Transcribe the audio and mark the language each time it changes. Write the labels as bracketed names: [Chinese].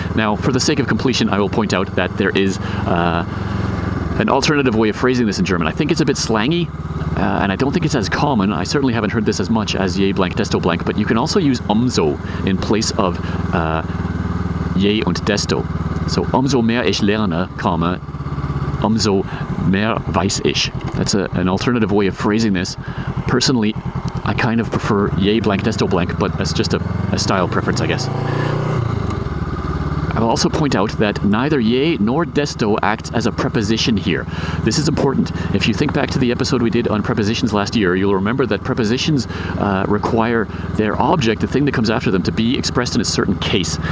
[English] Now, for the sake of completion, I will point out that there is an alternative way of phrasing this in German. I think it's a bit slangy, and I don't think it's as common. I certainly haven't heard this as much as je blank, desto blank, but you can also use umso in place of je und desto. [German] So, umso mehr ich lerne, comma, umso mehr weiß ich. [English] That's an alternative way of phrasing this. Personally, I kind of prefer je blank, desto blank, but that's just a style preference, I guess. I'll also point out that neither je nor desto acts as a preposition here. This is important. If you think back to the episode we did on prepositions last year, you'll remember that prepositions require their object, the thing that comes after them, to be expressed in a certain case.